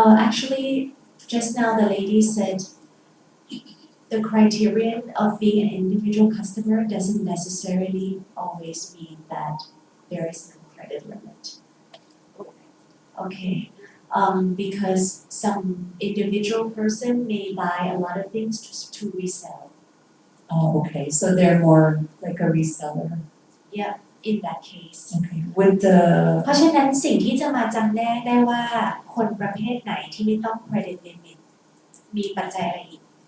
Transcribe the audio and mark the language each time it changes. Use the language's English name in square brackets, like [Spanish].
[English] Actually, just now the lady said the criterion of being an individual customer doesn't necessarily always mean that there is no credit limit. Okay, because some individual person may buy a lot of things just to resell. Oh, okay, so they're more like a reseller. Yeah, in that case. Okay, with the [Thai] เพราะฉะนั้นสิ่งที่จะมาจำแนกได้ว่าคนประเภทไหนที่ไม่ต้อง credit limit มีปัจจัยอะไรอีก